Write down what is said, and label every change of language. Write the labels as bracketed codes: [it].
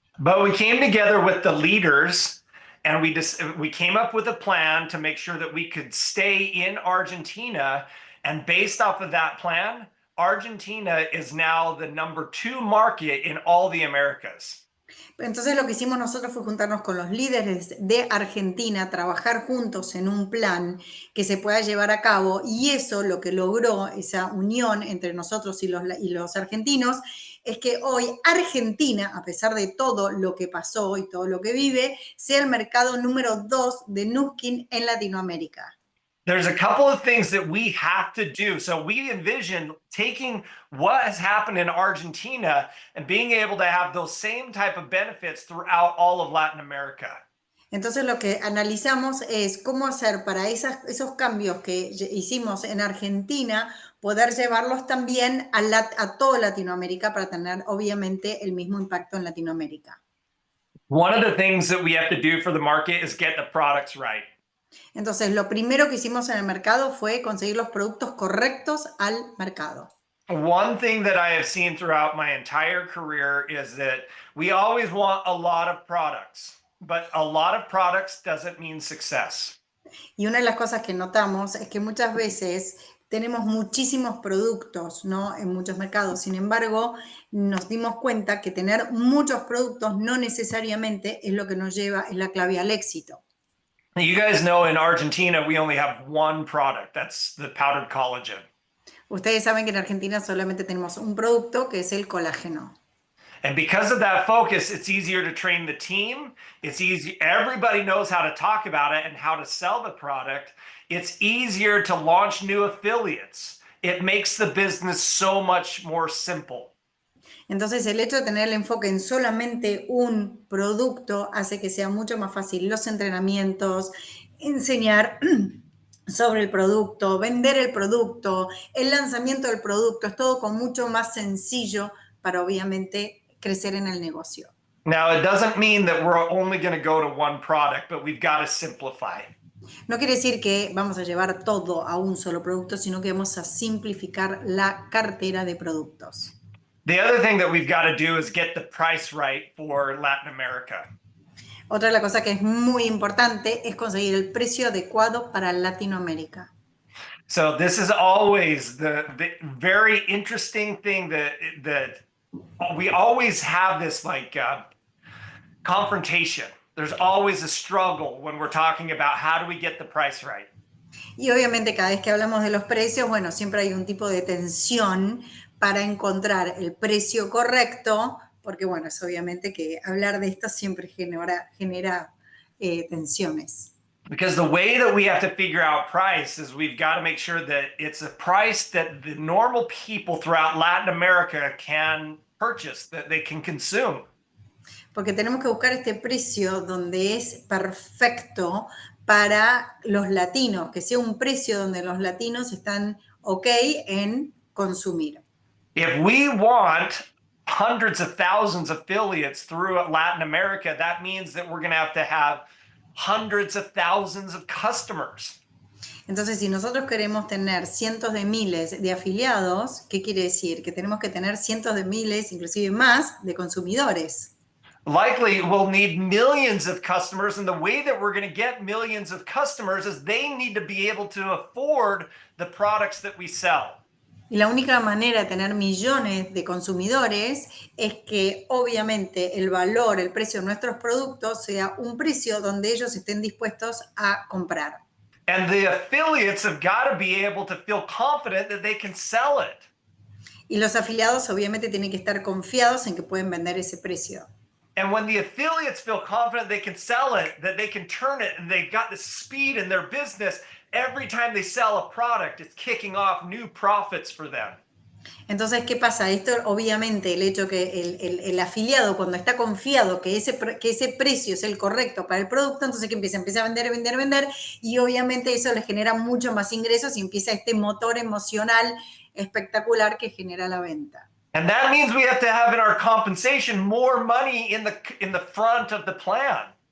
[en] But we came together with the leaders and we came up with a plan to make sure that we could stay in Argentina. And based off of that plan, Argentina is now the #2 market in all the Americas. [es] Entonces lo que hicimos nosotros fue juntarnos con los líderes de Argentina, trabajar juntos en un plan que se pueda llevar a cabo, y eso lo que logró, esa unión entre nosotros y los argentinos, es que hoy Argentina, a pesar de todo lo que pasó y todo lo que vive, sea el mercado número 2 de Nuskin en Latinoamérica. [en] There's a couple of things that we have to do. So we envision taking what has happened in Argentina and being able to have those same type of benefits throughout all of Latin America. [es] Entonces lo que analizamos es cómo hacer para esos cambios que hicimos en Argentina, poder llevarlos también a toda Latinoamérica para tener obviamente el mismo impacto en Latinoamérica. [en] One of the things that we have to do for the market is get the products right. [es] Entonces lo primero que hicimos en el mercado fue conseguir los productos correctos al mercado. [en] One thing that I have seen throughout my entire career is that we always want a lot of products, but a lot of products doesn't mean success. [es] Y una de las cosas que notamos es que muchas veces tenemos muchísimos productos, ¿no? En muchos mercados. Sin embargo, nos dimos cuenta que tener muchos productos no necesariamente es lo que nos lleva, es la clave al éxito. [en] You guys know in Argentina, we only have one product. That's the powdered collagen. [es] Ustedes saben que en Argentina solamente tenemos un producto, que es el colágeno. [en] And because of that focus, it's easier to train the team. It's easy. Everybody knows how to talk about it and how to sell the product. It's easier to launch new affiliates. It makes the business so much more simple. [es] Entonces, el hecho de tener el enfoque en solamente un producto hace que sea mucho más fácil los entrenamientos, enseñar sobre el producto, vender el producto, el lanzamiento del producto, es todo con mucho más sencillo para obviamente crecer en el negocio. [en] Now, it doesn't mean that we're only going to go to one product, but we've got to simplify. [es] No quiere decir que vamos a llevar todo a un solo producto, sino que vamos a simplificar la cartera de productos. [en] The other thing that we've got to do is get the price right for Latin America. [es] Otra de las cosas que es muy importante es conseguir el precio adecuado para Latinoamérica. [en] So this is always the very interesting thing that we always have this like confrontation. There's always a struggle when we're talking about how do we get the price right. [es] Y obviamente cada vez que hablamos de los precios, bueno, siempre hay un tipo de tensión para encontrar el precio correcto, porque bueno, es obviamente que hablar de esto siempre genera tensiones. [en] Because the way that we have to figure out price is we've got to make sure that it's a price that the normal people throughout Latin America can purchase, that they can consume. [es] Porque tenemos que buscar este precio donde es perfecto para los latinos, que sea un precio donde los latinos están ok en consumir. [en] If we want hundreds of thousands of affiliates throughout Latin America, that means that we're going to have hundreds of thousands of customers. [es] Entonces, si nosotros queremos tener cientos de miles de afiliados, ¿qué quiere decir? Que tenemos que tener cientos de miles, inclusive más, de consumidores. [en] Likely we'll need millions of customers, and the way that we're going to get millions of customers is they need to be able to afford the products that we sell. [es] Y la única manera de tener millones de consumidores es que obviamente el valor, el precio de nuestros productos sea un precio donde ellos estén dispuestos a comprar. [en] And the affiliates have got to be able to feel confident that they can sell it. [es] Y los afiliados obviamente tienen que estar confiados en que pueden vender ese precio. [en] And when the affiliates feel confident they can sell it, that they can turn it, and they've got the speed in their business, every time they sell a product, it's kicking off new profits for them. [es] Entonces, ¿qué pasa? Esto, obviamente, el hecho que el afiliado, cuando está confiado que ese precio es el correcto para el producto, entonces que empieza a vender, vender, vender, y obviamente eso le genera mucho más ingresos y empieza este motor emocional espectacular que genera la venta. [en] And that means we have to have in our compensation more money in the front of the plan.